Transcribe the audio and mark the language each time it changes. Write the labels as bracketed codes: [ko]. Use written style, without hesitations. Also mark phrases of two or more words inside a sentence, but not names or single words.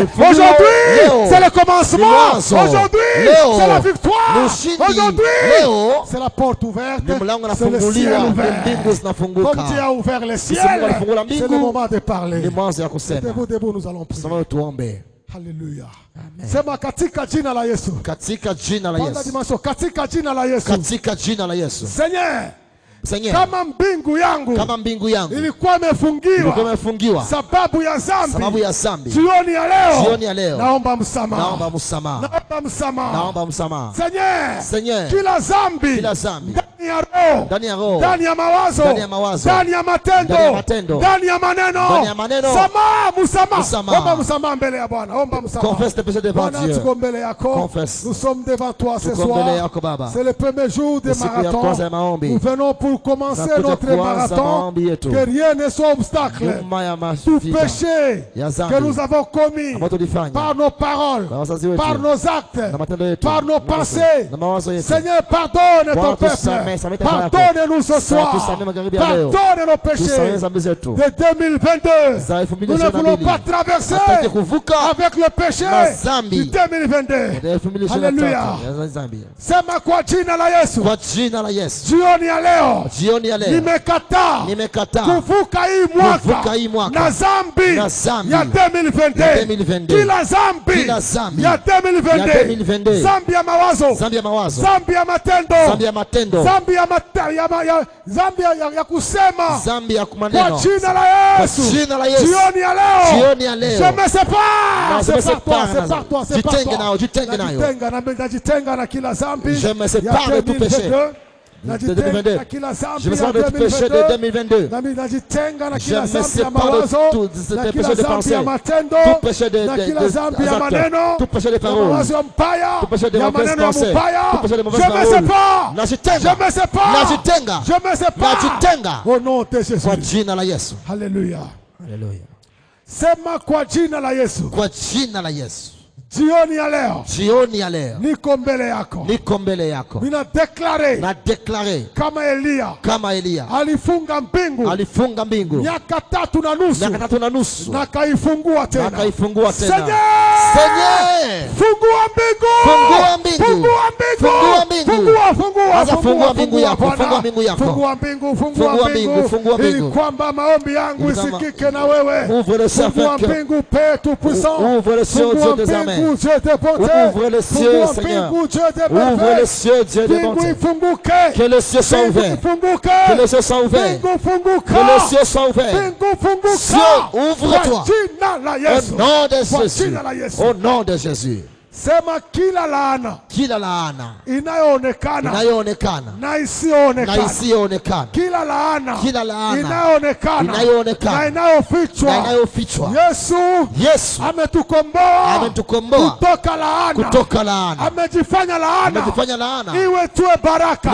[fr] Aujourd'hui, c'est le commencement. Aujourd'hui, c'est la victoire. Aujourd'hui, c'est la porte ouverte. C'est le ciel ouvert. Comme Dieu a ouvert le ciel, c'est le moment de parler. Debout, nous allons prier. Alléluia. [sw] Sema katika jina la Yesu. Katika jina la Yesu. Katika jina la Yesu. Katika jina la Yesu. Seigneur, kama mbingu yangu ilikuwa imefungiwa sababu ya zambi, jioni ya leo naomba msamaha. Seigneur, kila zambi ndani ya roho, ndani ya mawazo, ndani ya matendo, ndani ya maneno, omba msamaha mbele ya Bwana. Omba msamaha. Bwana, tuko mbele yako. [fr] Nous sommes devant toi ce soir. C'est le premier jour de marathon. Nous venons pour commencer notre marathon. Que rien ne soit obstacle. Tout péché que nous avons commis par nos paroles, par nos actes, par nos pensées, Seigneur, pardonne ton peuple. Pardonne-nous ce soir. Pardonne nos péchés de 2022. Nous ne voulons pas traverser avec le péché du 2022. Alléluia. [sw] Sema kwa jina la Yesu. Jioni ya leo nimekataa kuvuka hii mwaka na zambi ya 2022. Kila zambi ya 2022. Zambi ya mawazo, zambi ya matendo, zambi ya kusema, kwa jina la Yesu. Jioni ya leo [fr] je me sépare. C'est par toi. [sw] Najitenga na kila zambi. [fr] Je me sépare de tout péché. Je me sépare de tout péché de 2022. Je me sépare de tout péché de pensée, tout péché de actes, tout péché de paroles, tout péché de mauvaises pensées, tout péché de mauvaises paroles. [sw] Najitenga [fr] au nom de Jésus. [sw] Kwa jina la Yesu. Alléluia. Sema kwa jina la Yesu. Kwa jina la Yesu. Jioni ya leo niko mbele yako. Nina declare kama Elia alifunga mbingu miaka 3 na nusu na kaifungua tena. Seigneur, fungua mbingu. Fungua mbingu ili kwamba maombi yangu isikike na wewe. Fungua mbingu, [fr] Père Tout-Puissant. Ouvre les cieux, ouvre les cieux, Seigneur. Ouvre les cieux, Dieu de bonté. Que les cieux soient ouverts. Que les cieux soient ouverts. Que les cieux soient ouverts. Cieux, ouvre-toi. Au nom de Jésus. Au nom de Jésus. [sw] Sema kila laana inayoonekana na isiyoonekana, kila laana inayoonekana na inayofichwa, Yesu ametukomboa kutoka laana, amejifanya laana iwe tuwe baraka.